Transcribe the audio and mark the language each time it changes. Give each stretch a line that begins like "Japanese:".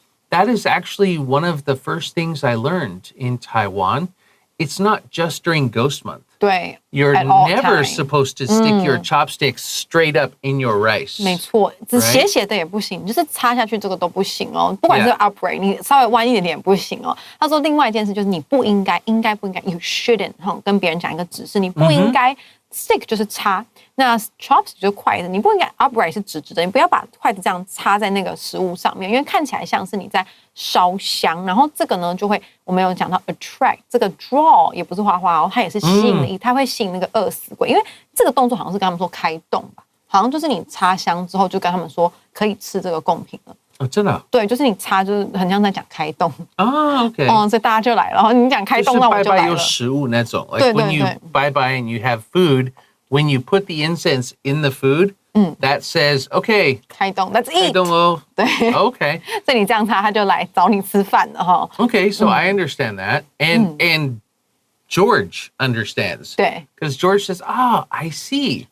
English: That is actually one of the first things I learned in Taiwan. It's not just during Ghost Month.
Chinese: 对
English: You're at all never time. supposed to stick your chopsticks straight up in your rice.
Chinese: 没错，只斜的也不行，就是插下去这个都不行哦。不管是 upright， 你稍微弯一点点也不行哦。他说另外一件事就是你不应该
English: you shouldn't
Chinese: 跟别人讲一个指示，你不应该 stick 就是插，那 chopstick 就是筷子，你不应该 upright 是直直的，你不要把筷子这样插在那个食物上面，因为看起来像是你在烧香。然后这个呢，就会我们有讲到 attract， 这个 draw 也不是画画哦，它也是吸引的，它会吸引那个饿死鬼，因为这个动作好像是跟他们说开动吧，好像就是你插香之后就跟他们说可以吃这个贡品了。哦，真的？对，就是你插，就是很像在讲开动。
English: OK。
Chinese: 所以大家就来了。然后你讲开动，那我就来了。就是拜拜有食物那种。
English: Like when you bye bye and you have food, when you put the incense in the food, that says, okay,
Chinese: 开动 ，
English: Let's eat。
Chinese: 开动喽。对
English: ，OK。
Chinese: 所以你这样插，他就来找你吃饭了哈。
English: Okay, so I understand that, and George understands.
Chinese: 对
English: Because George says, I see.